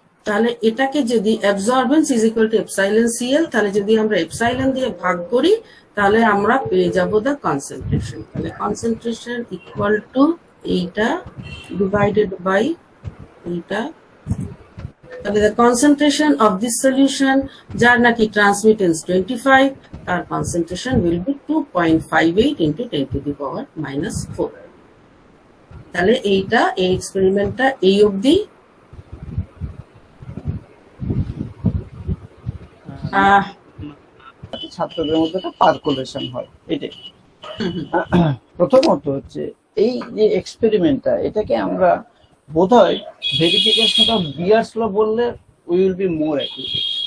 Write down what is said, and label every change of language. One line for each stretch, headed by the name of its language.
Bangla: তাহলে এটাকে যদি absorbance is equal to epsilon CL, তাহলে যদি আমরা এপসাইলন দিয়ে ভাগ করি তাহলে আমরা পেয়ে যাব দ্য কনসেন্ট্রেশন। তাহলে কনসেন্ট্রেশন ইকুয়াল টু এইটা ডিভাইডেড বাই এইটা।
English: তাহলে the concentration of this solution,
Bangla: যার নাকি ট্রান্সমিটেন্স 25,
English: তার concentration will be 2.58 into 10 to the power minus 4।
Bangla: তাহলে এইটা এই এক্সপেরিমেন্টটা এই অবধি। ছাত্রদের মধ্যে একটা পার্কুলেশন হয়, এটাই প্রথমত হচ্ছে এই যে এক্সপেরিমেন্টটা, এটাকে আমরা বোধহয় ভেরিফিকেশন অফ বিয়ার্স ল বললে
English: We will be more accurate.